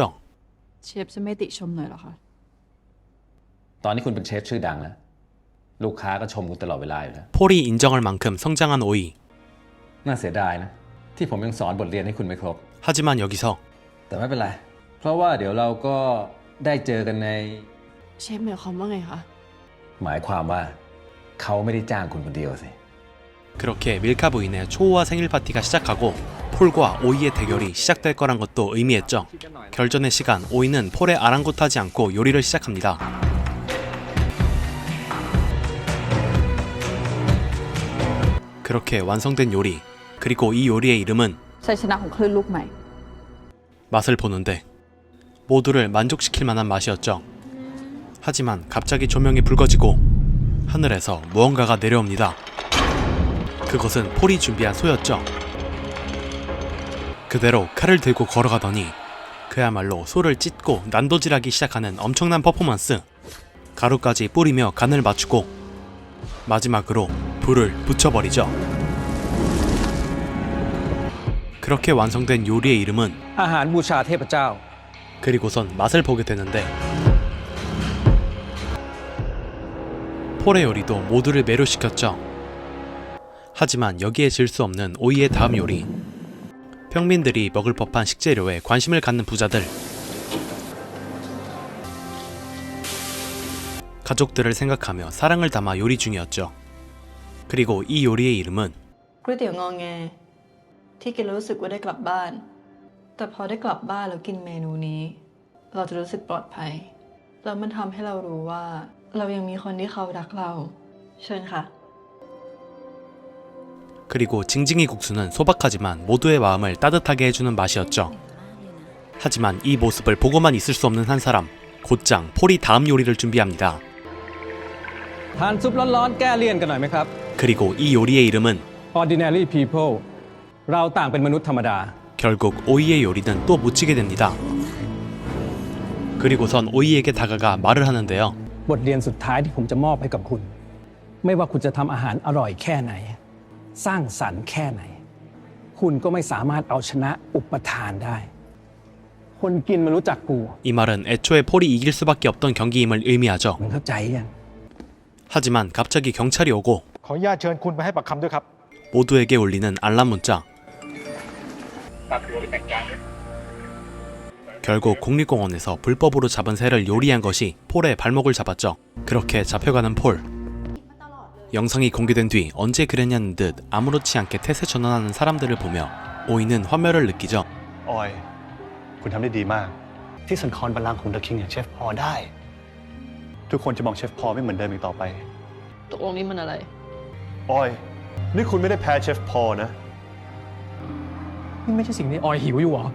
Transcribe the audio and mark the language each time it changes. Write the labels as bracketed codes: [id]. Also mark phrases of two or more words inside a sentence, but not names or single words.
[th] เชฟจะไม่ติชมหน่อยเหรอคะ ตอนนี้คุณเป็นเชฟชื่อดังแล้วลูกค้าก็ชมคุณตลอดเวลาอยู่แล้ว [ko] 폴이 인정할 만큼 성장한 오이. [th] น่าเสียดายนะที่ผมยังสอนบทเรียนให้คุณไม่ครบ [ko] 하지만 여기서 [th] แต่ไม่เป็นไรเพราะว่าเดี๋ยวเราก็ได้เจอกันใน เชฟหมายความว่าไงคะ หมายความว่าเขาไม่ได้จ้างคุณคนเดียวสิ [ko] 그렇게 밀카 부인의 초호화 생일 파티가 시작하고 폴과 오이의 대결이 시작될 거란 것도 의미했죠. 결전의 시간, 오이는 폴에 아랑곳하지 않고 요리를 시작합니다. 그렇게 완성된 요리, 그리고 이 요리의 이름은 [th] ชัยชนะของคลื่นลูกใหม่ [ko] 맛을 보는데 모두를 만족시킬 만한 맛이었죠. 하지만 갑자기 조명이 붉어지고 하늘에서 무언가가 내려옵니다. 그것은 폴이 준비한 소였죠. 그대로 칼을 들고 걸어가더니 그야말로 소를 찢고 난도질하기 시작하는 엄청난 퍼포먼스. 가루까지 뿌리며 간을 맞추고 마지막으로 불을 붙여버리죠. 그렇게 완성된 요리의 이름은 [th] อาหารบูชาเทพเจ้า [ko] 그리고선 맛을 보게 되는데 폴의 요리도 모두를 매료시켰죠. 하지만 여기에 질 수 없는 오이의 다음 요리. 평민들이 먹을 법한 식재료에 관심을 갖는 부자들. 가족들을 생각하며 사랑을 담아 요리 중이었죠. 그리고 이 요리의 이름은 [th] ก๋วยเตี๋ยวงอแงที่กินแล้วรู้สึกว่าได้กลับบ้าน แต่พอได้กลับบ้านแล้วกินเมนูนี้ เราจะรู้สึกปลอดภัยแล้วมันทำให้เรารู้ว่าเรายังมีคนที่เขารักเรา เชิญค่ะ [ko] 그리고 징징이 국수는 소박하지만 모두의 마음을 따뜻하게 해주는 맛이었죠. 하지만 이 모습을 보고만 있을 수 없는 한 사람, 곧장 폴이 다음 요리를 준비합니다. [th] ทานซุปร้อนๆแก้เลี่ยนกันหน่อยไหมครับ [ko] 그리고 이 요리의 이름은 [th] Ordinary People เราต่างเป็นมนุษย์ธรรมดา [ko] 결국 오이의 요리는 또 묻히게 됩니다. 그리고선 오이에게 다가가 말을 하는데요. [th] บทเรียนสุดท้ายที่ผมจะมอบให้กับคุณ ไม่ว่าคุณจะทำอาหารอร่อยแค่ไหน สร้างสรรค์แค่ไหน คุณก็ไม่สามารถเอาชนะอุปทานได้ คนกินมันรู้จักกู [ko] 이 말은 애초에 폴이 이길 수밖에 없던 경기임을 의미하죠. [th] มึงเข้าใจยัง [ko] 하지만 갑자기 경찰이 오고 [th] ขออนุญาตเชิญคุณไปให้ปากคำด้วยครับ [ko] 모두에게 울리는 알람 문자. 결국 국립공원에서 불법으로 잡은 새를 요리한 것이 폴의 발목을 잡았죠. 그렇게 잡혀가는 폴. 영상이 공개된 뒤 언제 그랬냐는 듯 아무렇지 않게 태세 전환하는 사람들을 보며 오이는 화멸을 느끼죠. [th] ออยคุณทำได้ดีมากที่สันคอนบัลลังก์ของเดอะคิงอย่างเชฟพอได้ ทุกคนจะมองเชฟพอไม่เหมือนเดิมอีกต่อไป ตกลงนี้มันอะไร ออยนี่คุณไม่ได้แพ้เชฟพอนะ นี่ไม่ใช่สิ่งที่ออยหิวอยู่หรอ